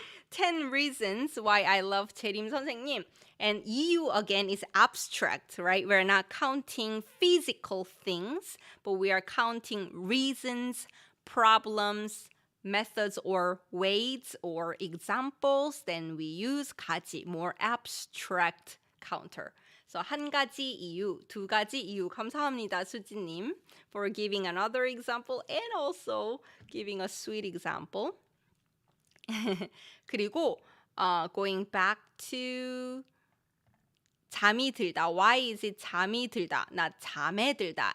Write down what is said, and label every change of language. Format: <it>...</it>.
<en>10 reasons why I love 재림 선생님. And 이유 again is abstract, right? We're not counting physical things, but we are counting reasons, problems, methods or ways or examples. Then we use 가지, more abstract counter.</en> <ko>So 한 가지 이유, 두 가지 이유.</ko> <en>감사합니다, 수지님, for giving another example and also giving a sweet example. 그리고 going back to 잠이 들다. Why is it 잠이 들다?</en> <ko>Not 잠에 들다.</ko>